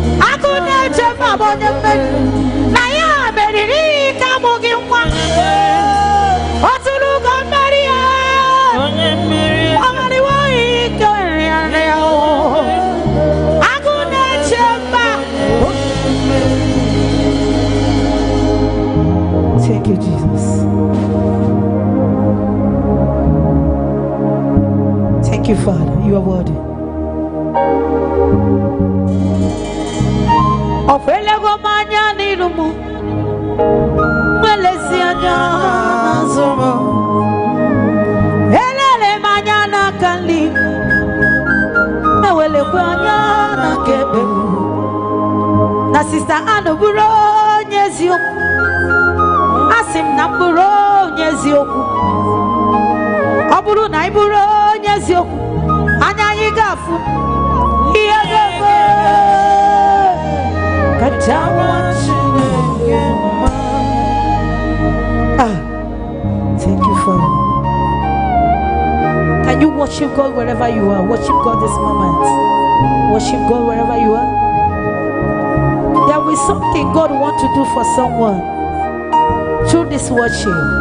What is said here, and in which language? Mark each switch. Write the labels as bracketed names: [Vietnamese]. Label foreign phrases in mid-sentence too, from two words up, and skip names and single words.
[Igbo] Agụ na-eche mba bụ onye mmeri. Na ya meriri ike amụ gị nwa. O tụrụ ugo mmeri ya. O meriwo ike nrịanrịa o. Agụ na-eche mba. [English] Thank you, Jesus. Thank you, Father. You are worthy. [Igbo] Ọ kwelego m anya n'iru m. Nwelezi anya n'azụ m. Elele m anya n'aka nri. Ewelekwa anya n'aka ekpe m. Na Sister Ann bụrụ onye eziokwu. A sị m na m bụrụ onye eziokwu. Ọ bụrụ na ị bụrụ onye eziokwu, anya anyị ga-afụ ihe ga-eme. Ka ncha nwa Chineke mma. [English] Ah, thank you, Father. Can you worship God wherever you are? Worship God this moment. Worship God wherever you are. There is something God wants to do for someone. through this worship.